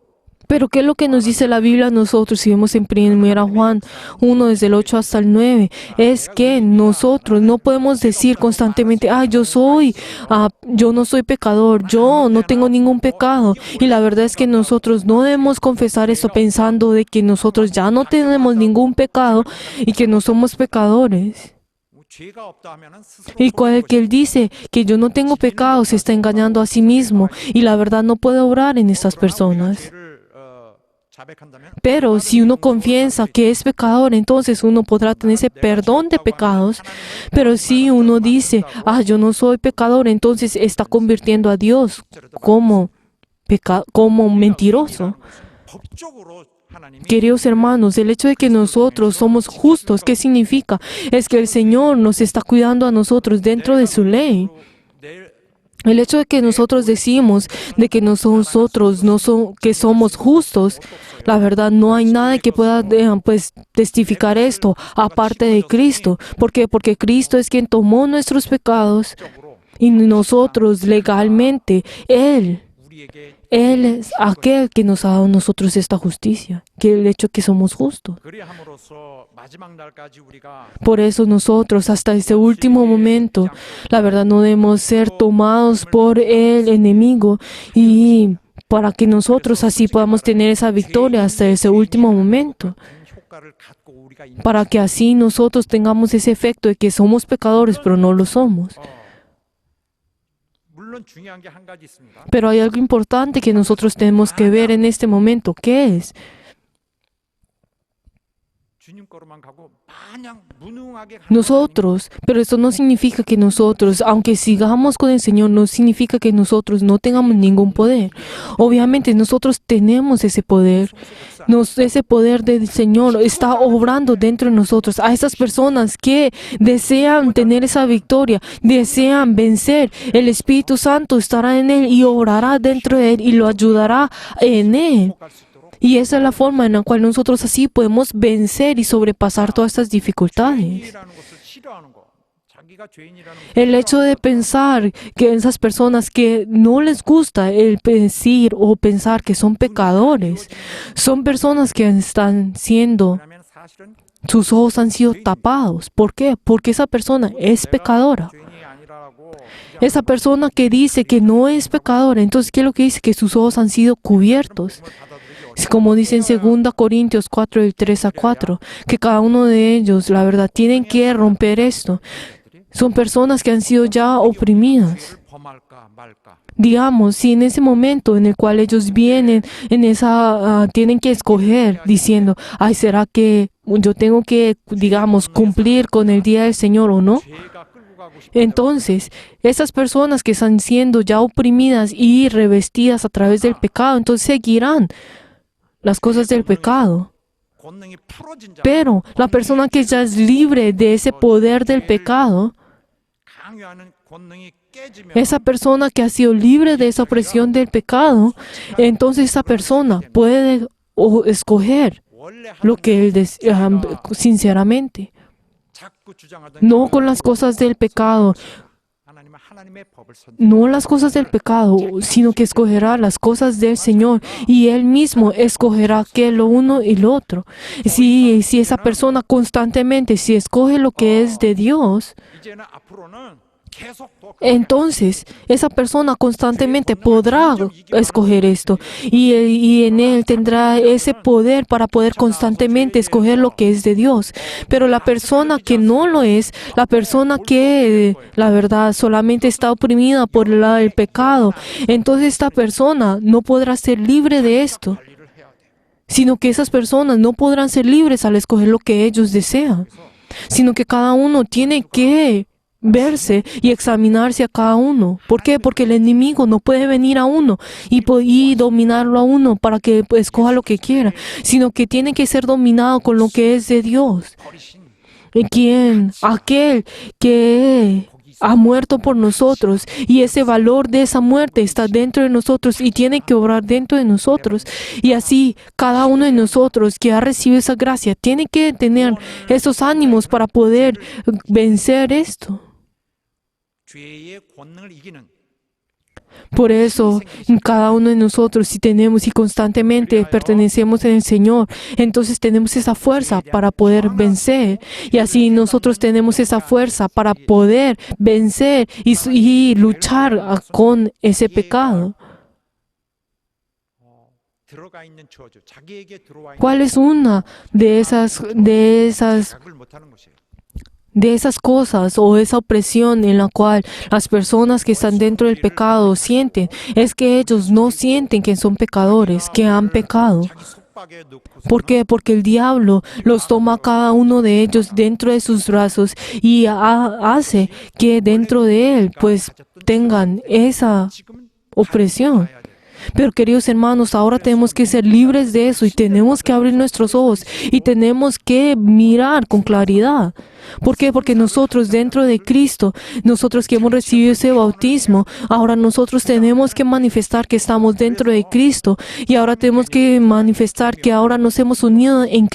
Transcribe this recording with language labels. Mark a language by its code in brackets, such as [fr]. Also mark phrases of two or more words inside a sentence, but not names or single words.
[es] Pero ¿qué es lo que nos dice la Biblia a nosotros? Si vemos en 1 Juan 1, desde el 8 hasta el 9, es que nosotros no podemos decir constantemente, yo no soy pecador, yo no tengo ningún pecado. Y la verdad es que nosotros no debemos confesar esto pensando de que nosotros ya no tenemos ningún pecado y que no somos pecadores. [ko] 죄가 없다 하면은 스스로 [es] Y cuando que él dice que yo no tengo pecado, se está engañando a sí mismo. Y la verdad no puede obrar en estas personas. [ko] 죄를 자백한다면 [es] Pero si uno confiesa que es pecador, entonces uno podrá tener ese perdón de pecados. Pero si uno dice, yo no soy pecador, entonces está convirtiendo a Dios como mentiroso. [ko] 법적으로 하나님이 [es] Queridos hermanos, el hecho de que nosotros somos justos, ¿qué significa? Es que el Señor nos está cuidando a nosotros dentro de su ley. [ko] 내 [es] El hecho de que nosotros decimos de que nosotros que somos justos, la verdad no hay nada que pueda testificar esto aparte de Cristo. ¿Por qué? Porque Cristo es quien tomó nuestros pecados y nosotros legalmente, [ko] 우리에게 [es] Él es aquel que nos ha dado a nosotros esta justicia, que el hecho de que somos justos. [ko] 그리함으로써 마지막 날까지 우리가 [es] Por eso nosotros hasta este último momento, la verdad no debemos ser tomados por el enemigo y para que nosotros así podamos tener esa victoria hasta ese último momento. [ko] 효과를 갖고 우리가 있는 [es] Para que así nosotros tengamos ese efecto de que somos pecadores, pero no lo somos. [ko] 물론 중요한 게 한 가지 있습니다. [es] Pero hay algo importante que nosotros tenemos que ver en este momento. ¿Qué es? [ko] 주님 거로만 가고 마냥 무능하게 가는 [es] Nosotros, pero eso no significa que nosotros, aunque sigamos con el Señor, no significa que nosotros no tengamos ningún poder. Obviamente nosotros tenemos ese poder. Ese poder del Señor está obrando dentro de nosotros. A esas personas que desean tener esa victoria, desean vencer, el Espíritu Santo estará en él y obrará dentro de él y lo ayudará en él. [ko] 갈 수 있도록 [es] Y esa es la forma en la cual nosotros así podemos vencer y sobrepasar todas estas dificultades. [ko] 죄인이라는 것을 싫어하는 거. 자기가 죄인이라는 것을 [es] El hecho de pensar que esas personas que no les gusta el decir o pensar que son pecadores, son personas que están siendo, [ko] 왜냐하면 사실은 [es] sus ojos han sido tapados. ¿Por qué? Porque esa persona es pecadora. [ko] 죄인이 아니라고 [es] Esa persona que dice que no es pecadora, entonces, ¿qué es lo que dice? Que sus ojos han sido cubiertos. Como dice en 2 Corintios 4, del 3 a 4, que cada uno de ellos, la verdad, tienen que romper esto. Son personas que han sido ya oprimidas. [ko] 죄를 범할까 말까. [es] Digamos, si en ese momento en el cual ellos vienen, tienen que escoger diciendo, ¿será que yo tengo que, digamos, cumplir con el día del Señor o no? [ko] 죄가 끌고 가고 싶다. [es] Entonces, esas personas que están siendo ya oprimidas y revestidas a través del pecado, entonces seguirán las cosas del pecado. [ko] 권능이 풀어진 자. [es] Pero la persona que ya es libre de ese poder del pecado, [ko] 강요하는 권능이 깨지면 [es] esa persona que ha sido libre de esa opresión del pecado, entonces esa persona puede escoger [ko] 원래 [es] lo que él sinceramente, [ko] 자꾸 주장하던 [es] no con las cosas del pecado, [ko] 하나님은 하나님의 법을 선택. [es] no las cosas del pecado, sino que escogerá las cosas del Señor y Él mismo escogerá que lo uno y lo otro. Si esa persona constantemente, si escoge lo que es de Dios, [ko] 이제는 앞으로는 계속 더 [es] entonces esa persona constantemente podrá escoger esto y en él tendrá ese poder para poder constantemente escoger lo que es de Dios. Pero la persona que no lo es, la persona que la verdad solamente está oprimida por el pecado, entonces esta persona no podrá ser libre de esto, [ko] 관리를 해야 돼. [es] sino que esas personas no podrán ser libres al escoger lo que ellos desean, sino que cada uno tiene que verse y examinarse a cada uno. ¿Por qué? Porque el enemigo no puede venir a uno y dominarlo a uno para que escoja lo que quiera, sino que tiene que ser dominado con lo que es de Dios. [ko] 버리신 [es] aquel que ha muerto por nosotros, y ese valor de esa muerte está dentro de nosotros y tiene que obrar dentro de nosotros. Y así cada uno de nosotros que ha recibido esa gracia tiene que tener esos ánimos para poder vencer esto. [ko] 죄의 권능을 이기는 [es] Por eso, cada uno de nosotros, si tenemos y constantemente pertenecemos en el Señor, entonces tenemos esa fuerza para poder vencer. Y así nosotros tenemos esa fuerza para poder vencer y luchar con ese pecado. [ko] 들어가 있는 저주, 자기에게 들어와 있는 [es] ¿Cuál es una de esas [ko] 자극을 못하는 것이에요. [es] de esas cosas o esa opresión en la cual las personas que están dentro del pecado sienten? Es que ellos no sienten que son pecadores, que han pecado. [ko] 자기 속박에 넣고서 [es] ¿Por qué? Porque el diablo los toma a cada uno de ellos dentro de sus brazos y hace que dentro de él pues tengan esa [ko] 지금은 [es] opresión. [ko] 가야 돼요. [es] Pero queridos hermanos, ahora tenemos que ser libres de eso y tenemos que abrir nuestros ojos y tenemos que mirar con claridad. ¿Por qué? Porque nosotros dentro de Cristo, nosotros que hemos recibido ese bautismo, ahora nosotros tenemos que manifestar que estamos dentro de Cristo y ahora tenemos que manifestar que ahora nos hemos unido en